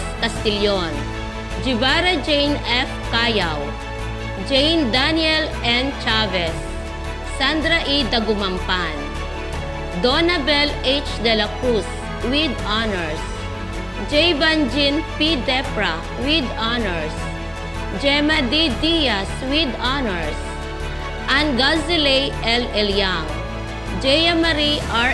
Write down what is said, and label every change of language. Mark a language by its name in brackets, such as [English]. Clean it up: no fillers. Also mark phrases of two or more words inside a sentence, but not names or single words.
[English] Castillon, Jivara Jane F. Cayaw, Jane Daniel N. Chavez, Sandra E. Dagumampan, Donabel H. De La Cruz with honors, J. Banjin P. Depra with honors, Gemma D. Diaz with honors, Ann Gazile L. Eliang, Jaya Marie R.